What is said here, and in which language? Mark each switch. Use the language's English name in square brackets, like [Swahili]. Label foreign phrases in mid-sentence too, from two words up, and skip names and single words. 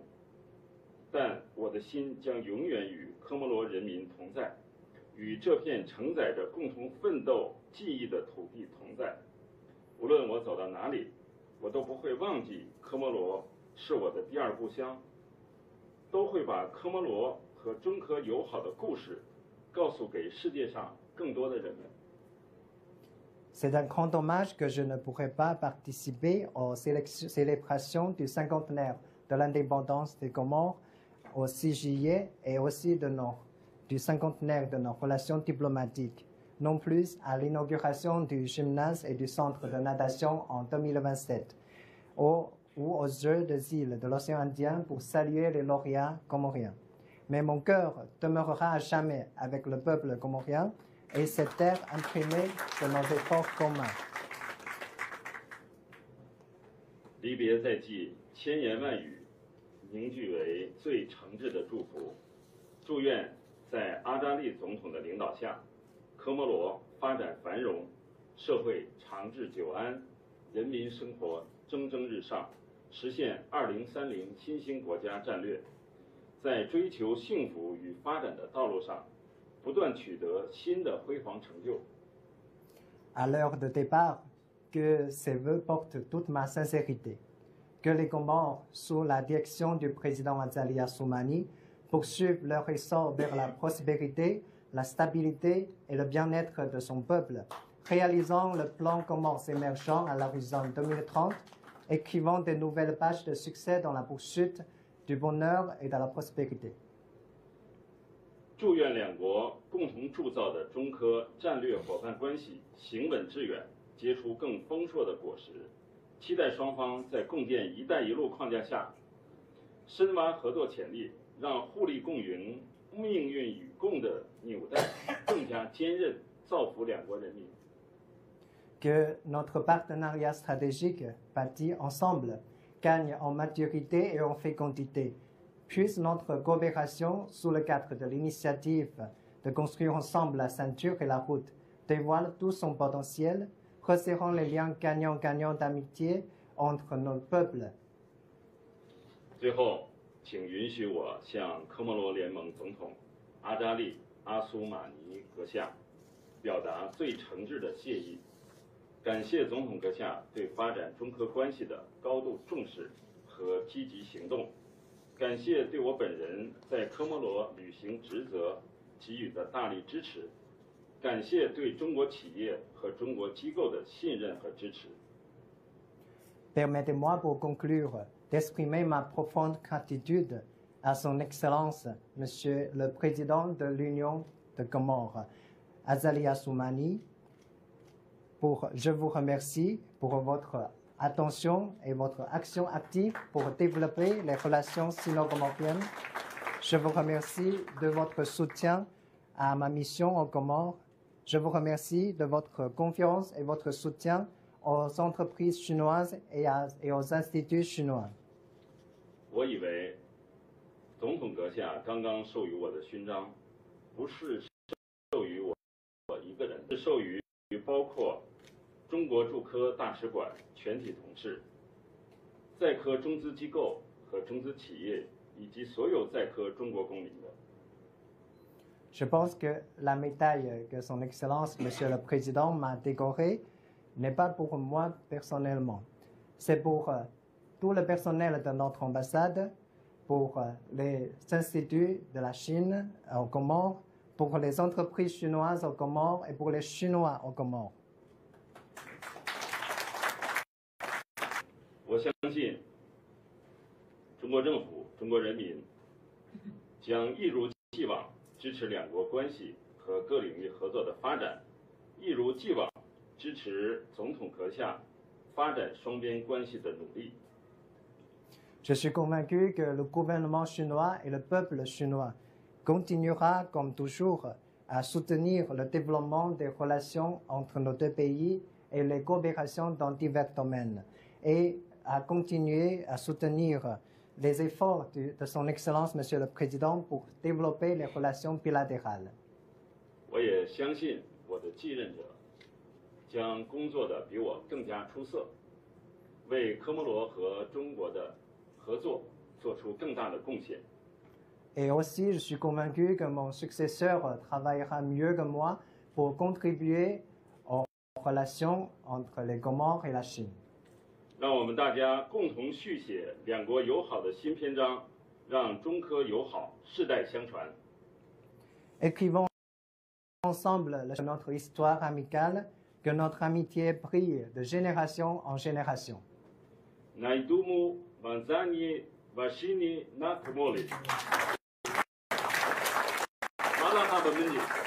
[Chinese] 但我的心将永远与科摩罗人民同在，与这片承载着共同奋斗记忆的土地同在。无论我走到哪里，我都不会忘记科摩罗是我的第二故乡，都会把科摩罗和中科友好的故事告诉给世界上更多的人们。 [French] C'est un grand dommage que je ne pourrai pas participer aux célébrations du cinquantenaire de l'indépendance des Comores au 6 juillet et aussi du cinquantenaire de nos relations diplomatiques, non plus à l'inauguration du gymnase et du centre de natation en 2027, ou aux Jeux des îles de l'océan Indien pour saluer les lauréats comoriens. Mais mon cœur demeurera à jamais avec le peuple comorien et cette terre imprimée de nos efforts communs. [Chinese] 离别在即，千言万语凝聚为最诚挚的祝福。祝愿在阿扎利总统的领导下，科摩罗发展繁荣，社会长治久安，人民生活蒸蒸日上，实现2030新兴国家战略，在追求幸福与发展的道路上不断取得新的辉煌成就。 [French] À l'heure de départ, que ces vœux portent toute ma sincérité. Que les Comores, sous la direction du président Azali Assoumani, poursuivent leur essor vers la prospérité, la stabilité et le bien-être de son peuple, réalisant le plan Comores émergent à l'horizon 2030, écrivant de nouvelles pages de succès dans la poursuite du bonheur et de la prospérité. [Chinese] 祝愿两国共同铸造的中科战略伙伴关系行稳致远，结出更丰硕的果实。期待双方在共建“一带一路”框架下，深挖合作潜力，让互利共赢、命运与共的纽带更加坚韧，造福两国人民。 [French] Que notre partenariat stratégique, bâti ensemble, gagne en maturité et en fécondité. Puisse notre coopération, sous le cadre de l'initiative de construire ensemble la ceinture et la route, dévoile tout son potentiel, resserrant les liens gagnant-gagnant d'amitié entre nos peuples. [Chinese] 最后，请允许我向科摩罗联盟总统阿扎利·阿苏马尼阁下表达最诚挚的谢意，感谢总统阁下对发展中科关系的高度重视和积极行动。感谢对我本人在科摩罗履行职责给予的大力支持，感谢对中国企业和中国机构的信任和支持。 [French] Permettez-moi pour conclure d'exprimer ma profonde gratitude à son Excellence, Monsieur le Président de l'Union de Comores, Azali Assoumani. Je vous remercie pour votre attention et votre action active pour développer les relations sino-comoriennes. Je vous remercie de votre soutien à ma mission aux Comores. Je vous remercie de votre confiance et votre soutien aux entreprises chinoises et aux instituts chinois. [Chinese] 我以为，总统阁下刚刚授予我的勋章，不是授予我一个人，是授予包括中国驻科大使馆全体同事、在科中资机构和中资企业以及所有在科中国公民的。 [French] Je pense que la médaille que Son Excellence, Monsieur le Président, m'a décorée n'est pas pour moi personnellement. C'est pour tout le personnel de notre ambassade, pour les instituts de la Chine aux Comores, pour les entreprises chinoises aux Comores et pour les Chinois aux Comores. [Chinese] 我相信中国政府、中国人民将一如既往支持两国关系和各领域合作的发展，一如既往支持总统阁下发展双边关系的努力。 [French] Je suis convaincu que le gouvernement chinois et le peuple chinois continuera, comme toujours, à soutenir le développement des relations entre nos deux pays et les coopérations dans divers domaines, et à continuer à soutenir les efforts de son Excellence, Monsieur le Président, pour développer les relations bilatérales. [Chinese] 我也相信我的继任者将工作的比我更加出色，为科摩罗和中国的合作做出更大的贡献。 [French] Et aussi, je suis convaincu que mon successeur travaillera mieux que moi pour contribuer aux relations entre les Comores et la Chine. [Chinese] 让我们大家共同续写两国友好的新篇章，让中科友好世代相传。 [French] Écrivons ensemble notre histoire amicale, que notre amitié brille de génération en génération. [Ngazidja Comorian] Naidumu Vanzani Vashini Nakamoli. Malahaba Mini.